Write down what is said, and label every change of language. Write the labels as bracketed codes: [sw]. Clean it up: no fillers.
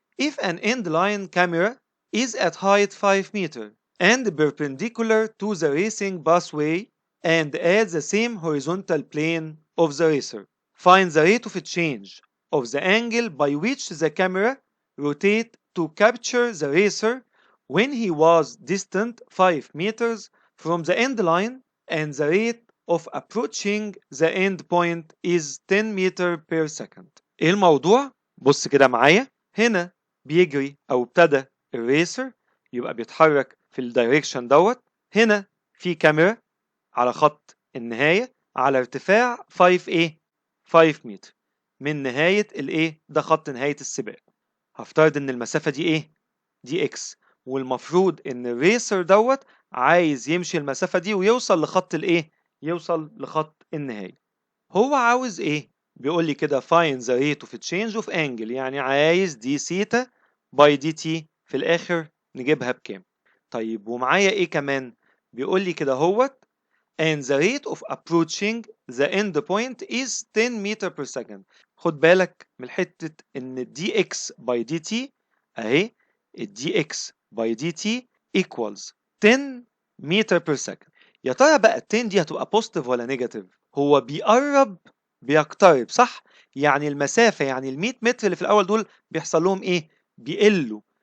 [en] If an end line camera is at height 5 meters and perpendicular to the racing pathway and at the same horizontal plane of the racer, find the rate of change of the angle by which the camera rotate to capture the racer when he was distant 5 meters from the end line and the rate of approaching the end point is 10 meter per second. [ar] ايه الموضوع؟ بص كده معايا. هنا بيجري او ابتدى الريسر يبقى بيتحرك في الدايركشن دوت. هنا في كاميرا على خط النهاية على ارتفاع 5 متر من نهاية ده خط نهاية السباق. هفترض ان المسافة دي دي اكس والمفروض ان الريسر دوت عايز يمشي المسافة دي ويوصل لخط يوصل لخط النهاية. هو عاوز بيقول لي كده [en] find the rate of change of angle [ar] يعني عايز دي سيتا باي دي تي في الاخر نجيبها بكام. طيب ومعايا كمان بيقول لي كده هوت [en] and the rate of approaching the end point is 10 meter per second. [ar] خد بالك من حتة ان دي اكس باي دي تي اهي الدي اكس باي دي تي [en] equals 10 meter per second. [ar] يا ترى بقى ال 10 دي هتبقى بوزيتيف ولا نيجاتيف؟ هو بيقترب صح؟ يعني المسافة يعني ال 100 متر اللي في الأول دول بيحصل لهم بيقلوا.